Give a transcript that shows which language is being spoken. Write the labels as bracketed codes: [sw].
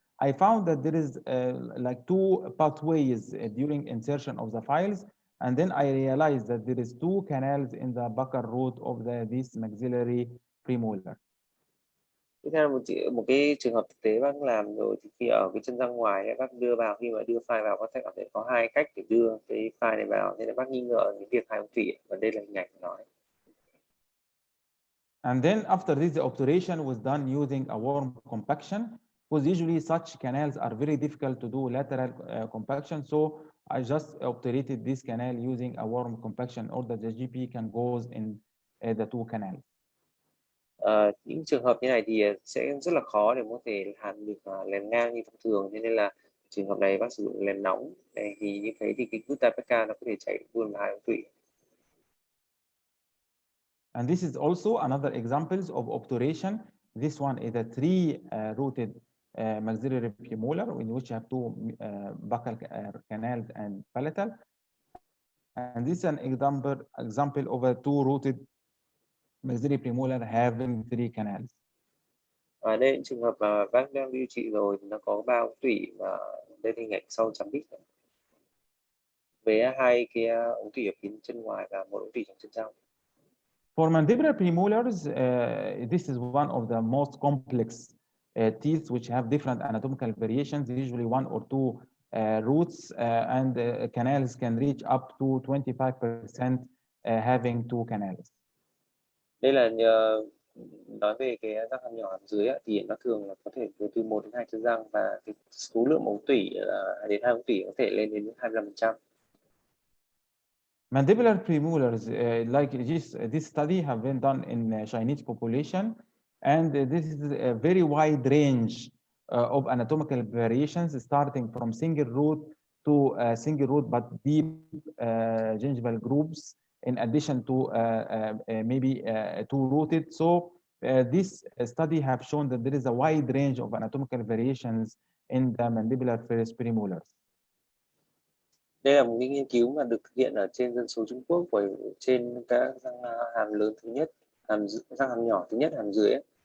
[en] I found that there is like two pathways during insertion of the files, and then I realized that there is two canals in the buccal root of this maxillary premolar. [vi] Tiếp theo một cái trường hợp thực tế bác làm rồi, thì khi ở cái chân răng ngoài bác đưa vào, khi mà đưa file vào, bác sẽ cảm thấy có hai cách để đưa cái file này vào, nên là bác nghi ngờ cái việc hai ống tủy, và đây là hình ảnh của nó. [en] And then after this, the obturation was done using a worm compaction, because usually such canals are very difficult to do lateral compaction. So I just obturated this canal using a worm compaction, or that the GP can go in the two canals. [vi] Những trường hợp như này thì sẽ rất là khó để có thể hàn được lèn ngang như thông thường, nên là trường hợp này bác sử dụng lèn nóng. Thì như thế thì cái gutta perca nó có thể chạy luôn vào hai ống tủy. [en] And this is also another examples of obturation. This one is a three-rooted maxillary premolar, in which you have two buccal canals and palatal. And this is an example of a two-rooted maxillary premolar having three canals. [vi] Ở đây trường hợp mà bác đang điều trị rồi thì nó có ba ống tủy, và đây hình ảnh sau chấm đích với hai cái ống tủy ở phía chân ngoài và một ống tủy trong chân trong. [en] For mandibular premolars, this is one of the most complex teeth which have different anatomical variations, usually one or two roots, and canals can reach up to 25% having two canals. [vi] Đây là nói về cái răng hàm nhỏ hàm dưới thì nó thường là có thể từ 1 đến 2 chân răng, và cái số lượng ống tủy đến 2 ống tủy có thể lên đến 25%. [en] Mandibular premolars, like this study have been done in Chinese population, and this is a very wide range of anatomical variations, starting from single root to single root but deep gingival grooves, in addition to maybe two rooted. So this study have shown that there is a wide range of anatomical variations in the mandibular premolars. [vi] Đây là một cái nghiên cứu mà được thực hiện ở trên dân số Trung Quốc, trên các răng hàm lớn thứ nhất, răng hàm nhỏ thứ nhất, hàm dưới ấy.